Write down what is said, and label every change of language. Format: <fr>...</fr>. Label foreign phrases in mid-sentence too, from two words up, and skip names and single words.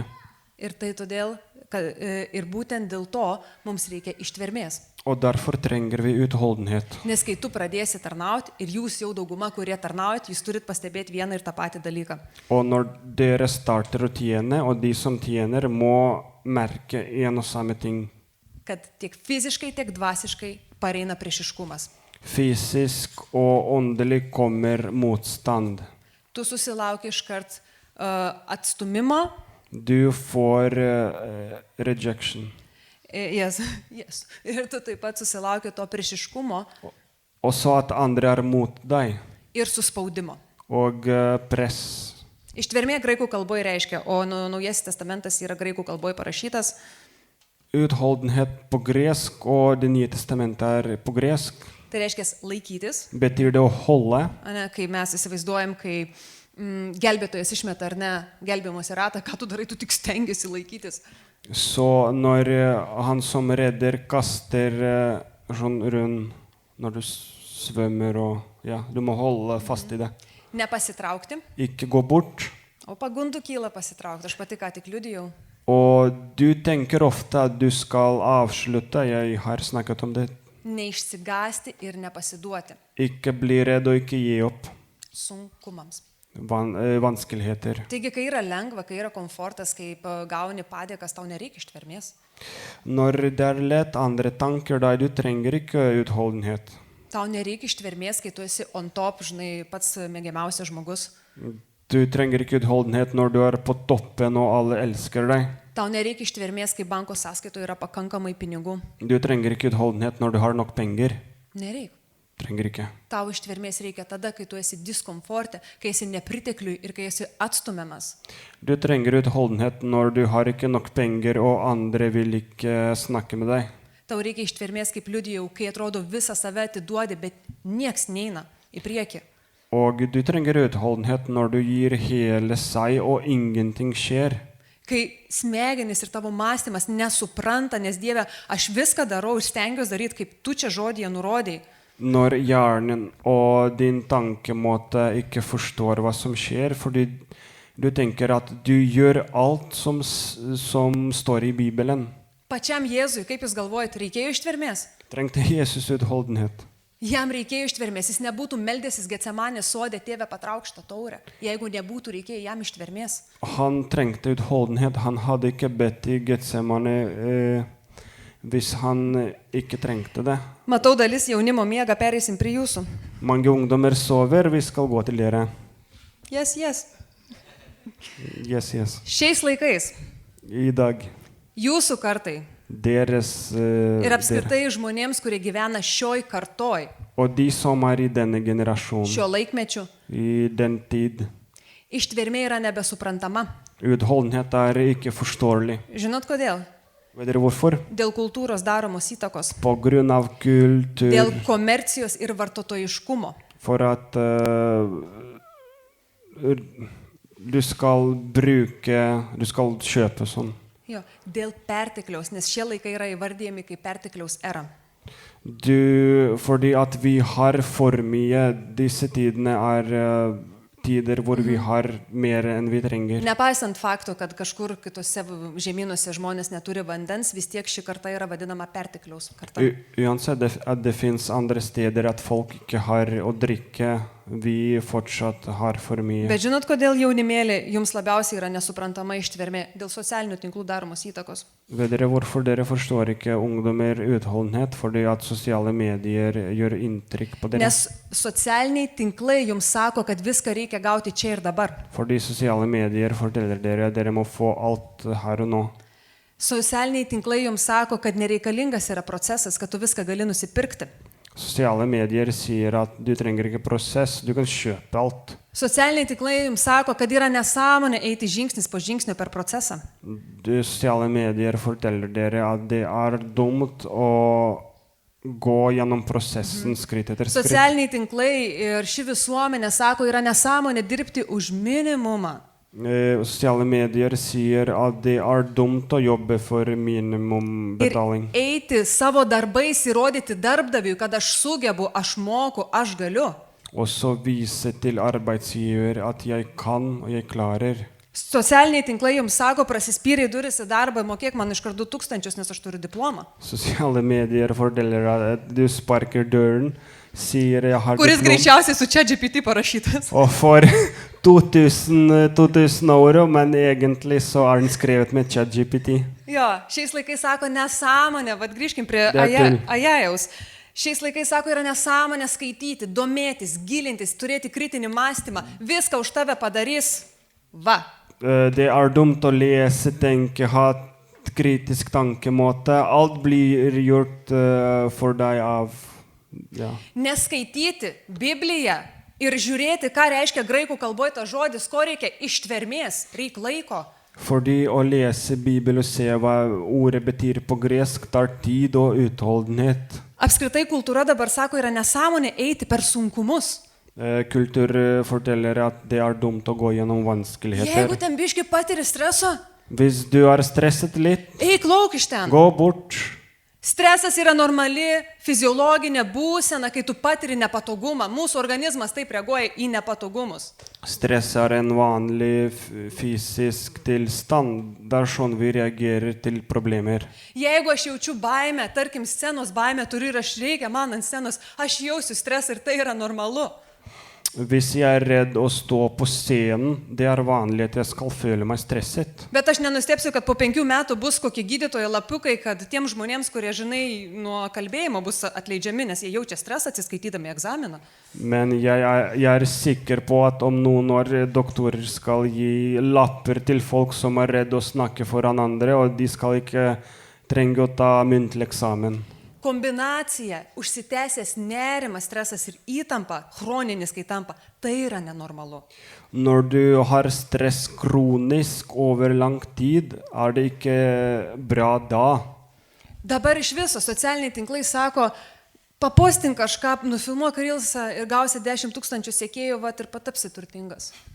<lt>Ir tai todėl, kad, ir būtent dėl to mums reikia ištvermės.</lt> <no>Og derfor trenger vi utholdenhet.</no> <lt>Nes kai tu pradėsi tarnauti ir jūs jau dauguma, kurie tarnaujat, jūs turit pastebėti vieną ir tą patį dalyką.</lt> <no>Og når dere starter å tjene, og de som tjener, må merke en og samme ting.</no> <lt>Kad tiek fiziškai, tiek dvasiškai pareina priešiškumas.</lt> <no>Fysisk og åndelig kommer motstand.</no> <lt>Tu susilauki iškart atstumimo.</lt> <no>Du får rejection.</no> <en>Yes.</en> <lt>Ir tu taip pat susilauki to priešiškumo</lt> <no>Og så at andre er mot deg.</no> <lt>ir suspaudimo.</lt> <no>Og press.</no> <lt>Ištvermė graikų kalboje reiškia, o Naujasis testamentas yra graikų kalboje parašytas,</lt> <no>Utholdenhet på gresk, og Det nye testamentet er på gresk,</no> <lt>tai reiškia laikytis.</lt> <no>betyr det å holde.</no> <lt>Ane, kai mes įsivaizduojam, kai gelbėtojas išmeta ar ne gelbėjimosi ratą, ką tu darai, tu tik stengiasi laikytis.</lt> <no>Så når han som redder kaster sånn rundt når du svømmer og ja, du må holde fast i det.</no> <lt>Nepasitraukti,</lt> <no>Ikke gå bort.</no> <lt>o pagundų kyla pasitraukti. Aš pati ką tik liudijau.</lt> <no>Og du tenker ofte at du skal avslutte. Jeg har snakket om det.</no> <lt>Neišsigasti ir nepasiduoti</lt> <no>Ikke bli redd og ikke gi opp.</no> <lt>sunkumams.</lt> <no>Vanskeligheter.</no> <lt>Taigi, kai yra lengva, kai yra komfortas, kai gauni padėkas, tau nereikia ištvermės.</lt> <no>Når det er lett andre tanker deg, du trenger ikke utholdenhet.</no> <lt>Tau nereikia ištvermės, kai tu esi</lt> <en>on top,</en> <lt>žinai, pats mėgiamiausias žmogus.</lt> <no>Du trenger ikke utholdenhet når du er på toppen og alle elsker deg.</no> <lt>Tau nereikia ištvermės, kai banko sąskaitoje yra pakankamai pinigų.</lt> <no>Du trenger ikke utholdenhet når du har nok penger.</no> <lt>Nereikia.</lt> <no>Trenger ikke.</no> <lt>Tau ištvermės reikia tada, kai tu esi diskomforte, kai esi nepritekliui ir kai esi atstumiamas.</lt> <no>Du trenger utholdenhet når du har ikke nok penger og andre vil ikke snakke med deg.</no> <lt>Tau reikia ištvermės, kaip liudijau, kai atrodo visą save atiduodi, bet nieks neina į priekį.</lt> <no>Og du trenger utholdenhet når du gir hele seg og ingenting skjer.</no> <lt>Kai smegenys ir tavo mąstymas nesupranta, nes Dieve, aš viską darau ir stengiuosi daryti, kaip tu čia žodėje nurodėjai.</lt> <no>Når hjernen og din tankemåte ikke forstår hva som skjer, fordi du tenker at du gjør alt som står i Bibelen.</no> <lt>Pačiam Jėzui, kaip jūs galvojate, reikėjo ištvermės?</lt> <no>Trengte Jesus utholdenhet.</no> <lt>Jam reikėjo ištvermės, jis nebūtų meldęsis Getsemanės sode, tėve patrauk šitą taurę, jeigu nebūtų reikėjo jam ištvermės.</lt> <no>Han trengte utholdenhet. Han hadde ikke bedt i Getsemane hvis han ikke trengte det.</no> <lt>Matau, dalis jaunimo miega, pereisim prie jūsų.</lt> <no>Mange ungdommer sover, vi skal gå til dere.</no> <en>Yes. Yes.</en> <lt>Šiais laikais</lt> <no>I dag.</no> <lt>jūsų kartai</lt> <no>Deres</no> <lt>ir apskritai žmonėms, kurie gyvena šioj kartoj,</lt> <no>og de som I denne generasjonen,</no> <lt>šio laikmečiu,</lt> <no>I den tid,</no> <lt>ištvermė yra nebesuprantama.</lt> <no>utholdenhet ikke forståelig.</no> <lt>Žinot kodėl?</lt> <no>Vet dere hvorfor?</no> <lt>Dėl kultūros daromos įtakos,</lt> <no>På grunn av kultur,</no> <lt>dėl komercijos ir vartotojiškumo.</lt> <no>for at du skal kjøpe sånn.</no> <lt>Jo, dėl pertekliaus, nes šie laikai yra įvardyjami kaip pertekliaus era.</lt> <no>Fordi at vi har for mye, disse tidene tider hvor vi har mer enn vi trenger.</no> <lt>Nepaisant fakto, kad kažkur kitose žemynuose žmonės neturi vandens, vis tiek ši karta yra vadinama pertekliaus karta.</lt> <no>Uansett at det finnes andre steder at folk ikke har å drikke, vi fortsatt har for mye.</no> <lt>Bet žinot, kodėl jaunimėlė jums labiausiai yra nesuprantama ištvermė? Dėl socialinių tinklų daromos įtakos.</lt> <no>Vet dere hvorfor dere forstår ikke ungdommer utholdenhet? Fordi at sosiale medier gjør inntrykk på dere.</no> <lt>Nes socialiniai tinklai jums sako, kad viską reikia gauti čia ir dabar.</lt> <no>Fordi sosiale medier forteller dere må få alt her og nå.</no> <lt>Socialiniai tinklai jums sako, kad nereikalingas yra procesas, kad tu viską gali nusipirkti.</lt> <no>Sosiale medier sier at du trenger ikke prosess, du kan kjøpe alt.</no> <lt>Socialiniai tinklai jums sako, kad yra nesąmonė eiti žingsnis po žingsnio per procesą.</lt> <no>Sosiale medier forteller dere at det dumt å gå gjennom prosessen skritt etter skritt.</no> <lt>Socialiniai tinklai ir ši visuomenė sako, yra nesąmonė dirbti už minimumą.</lt> <no>Sosiale medier sier at det dumt å jobbe for</no> <lt>Ir</lt> <no>minimumbetaling.</no> <lt>eiti savo darbais įrodyti darbdaviui, kad aš sugebu, aš moku, aš galiu.</lt> <no>Og så vise til arbeidsgiver at jeg kan og jeg klarer.</no> <lt>Socialiniai tinklai jums sako, prasispyriai duris į darbą, mokėk man iš karto 1000, nes aš turiu diplomą.</lt> <no>Sosiale medier forteller at du sparker døren, sier jeg har</no> <lt>Kuris</lt> <no>diplom.</no> <lt>greičiausiai su ChatGPT parašytas.</lt> <no>Og for 2000 euro, men egentlig så den skrevet med ChatGPT.</no> <lt>Jo, šiais laikais sako nesąmonė, vad grįžkim prie Dar turim. Ajajaus. Šiais laikais sako, yra nesąmonė skaityti, domėtis, gilintis, turėti kritinį mąstymą, viską už tave padarys. Va.</lt> <no>Det dumt å lese, tenke, ha kritisk tankemåte. Alt blir gjort for deg av ja.</no> <lt>Neskaityti Bibliją ir žiūrėti, ką reiškia graikų kalboje tas žodis, ko reikia ištvermės, reikia laiko.</lt> <no>Fordi å lese Bibelen og se hva ordet betyr på gresk tar tid og utholdenhet.</no> <lt>Apskritai kultūra dabar sako, yra nesąmonė eiti per sunkumus.</lt> <no>Kultur forteller at det dumt å gå gjennom vanskeligheter.</no> <lt>Jeigu ten biški patiri streso,</lt> <no>Hvis du har stresset litt,</no> <lt>eik lauk iš ten.</lt> <no>gå bort.</no> <lt>Stresas yra normali fiziologinė būsena, kai tu patiri nepatogumą. Mūsų organizmas taip reaguoja į nepatogumus.</lt> <no>Stress en vanlig fysisk tilstand. Det sånn vi reagerer til problemer.</no> <lt>Jeigu aš jaučiu baimę, tarkim scenos baimę turiu ir aš reikia man ant scenos, aš jausiu stresą ir tai yra normalu.</lt> <no>Hvis jeg redd å stå på scenen, det vanlig at jeg skal føle meg stresset.</no> <lt>Bet aš nenustepsiu, kad po 5 metų bus kokie gydytojo lapiukai, kad tiem žmonėms, kurie, žinai, nuo kalbėjimo bus atleidžiami, nes jie jaučia stresą atsiskaitydami egzaminą.</lt> <no>Men jeg sikker på at om noen år doktorer skal gi lapper til folk som redd å snakke foran andre, og de skal ikke trenge å ta muntlig eksamen.</no> <lt>Kombinacija, užsitęsęs nerimas, stresas ir įtampa, chroninis kai tampa, tai yra nenormalu.</lt> <no>Når du har stress kronisk over lang tid, det ikke bra da.</no> <lt>Dabar iš viso socialiniai tinklai sako, papostink kažką, nufilmuok reelsą ir gausi 10 000 sekėjų, vat ir patapsi turtingas.</lt>